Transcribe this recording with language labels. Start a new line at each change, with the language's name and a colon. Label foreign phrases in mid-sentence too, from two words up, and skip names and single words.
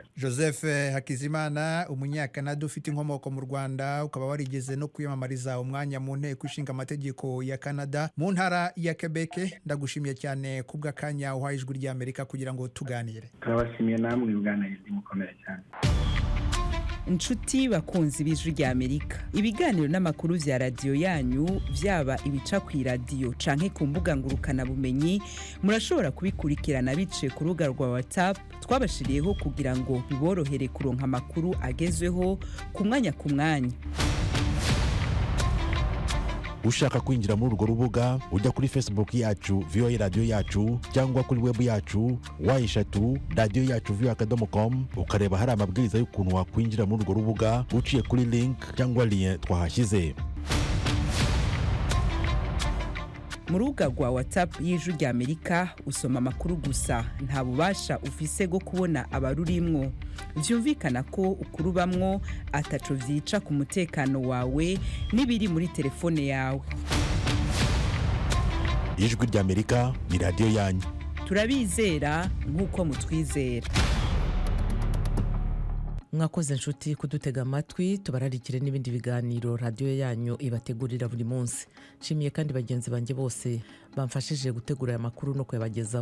Kinyarwanda: Joseph Hakizimana, umunyakanada ufite inkomoko mu Rwanda, ukaba warigeze no kwiyamamariza umwanya mu nteko ishinga amategeko ya Canada mu ntara ya Quebec. Ndagushimiye cyane kubw'akanya uhaye Ijwi ry'Amerika kugira ngo tuganire. Turabashimiye namwe, uganiriza mukomere cyane.
Rundi: Inshuti bakunzi b'Ijwi ry'Amerika, ibiganiro n'amakuru vya radio yanyu vyaba ibica ku radio canke ku mbuga ngurukana bumenyi, murashobora kubikurikirana biciye ku rubuga rwa WhatsApp twabashiriyeho kugira ngo biborohere kuronka amakuru agezweho ku mwanya ku mwanya. Ushaka kwinjira muri urwo rubuga ujya kuri Facebook yacu VOA Radio yacu, cyangwa kuri web yacu wa3radio-yacu.com, ukareba hari amabwiriza y'ukuntu wakwinjira muri urwo rubuga uciye kuri link cyangwa lien twahashyize. Mu rubuga rwa WhatsApp y'Ijwi ry'Amerika usoma amakuru gusa, nta bubasha ufise bwo kubona abarurimwo. Vyumvikana ko ukurubamwo ataco vyica ku mutekano wawe n'ibiri muri telefone yawe. Ijwi ry'Amerika ni radio yanyu. Turabizera nk'uko mutwizera. Mwakoze inshuti kudutega amatwi. Tubararikire n'ibindi biganiro radio yanyu ibategurira buri munsi. Nshimiye kandi bagenzi banjye bose bamfashije gutegura aya makuru no kuyabagezaho.